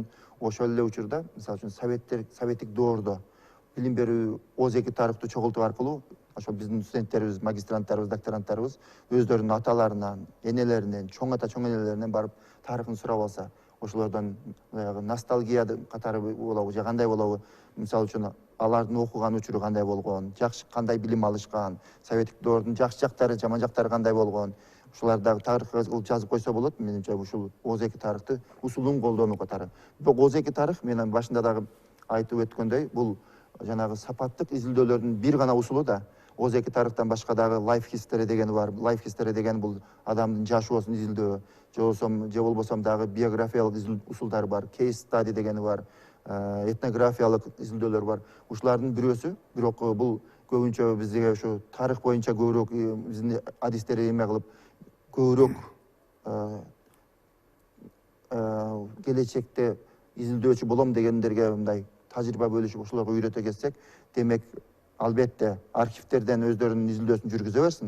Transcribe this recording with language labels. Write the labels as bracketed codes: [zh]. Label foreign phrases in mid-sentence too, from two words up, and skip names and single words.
[ky] ошол эле учурда мисалы үчүн советтик доордо билим берүү ооз-эки тарыхты чогултуу аркылуу ошо биздин студенттерибиз, магистранттарыбыз, докторанттарыбыз өздөрүнүн аталарынан, энелеринен, чоң ата чоң энелеринен барып тарыхын сурап алса, ошолордон баягы ностальгия катары болобу же кандай болобу, мисалы үчүн алардын окуган учуру кандай болгон, жакшы кандай билим алышкан, советтик доордун жакшы жактары, жаман жактары кандай болгон, ушулар дагы тарыхка жазып койсо болот. Менимче ушул ооз-эки тарыхты усулун колдонуу катары. Бирок ооз-эки тарых мен башында дагы айтып өткөндөй, бул жанагы сапаттык изилдөөлөрдүн бир гана усулу да. Ооз-эки тарыхтан башка дагы [en] life history [ky] деген бар. [en] Life history [ky] деген бул адамдын жашоосун изилдөө, же болбосом дагы биографиялык усулдар бар. [en] Case study [ky] дегени бар. Этнографиялык изилдөөлөр бар. Ушулардын бирөөсү, бирок бул көбүнчө бизге ушу тарых боюнча көбүрөөк биздин адистерди эме кылып, көбүрөөк келечекте изилдөөчү болом дегендерге мындай тажрыйба бөлүшүп ошолорго үйрөтө кетсек, демек албетте архивтерден өздөрүнүн изилдөөсүн жүргүзө берсин.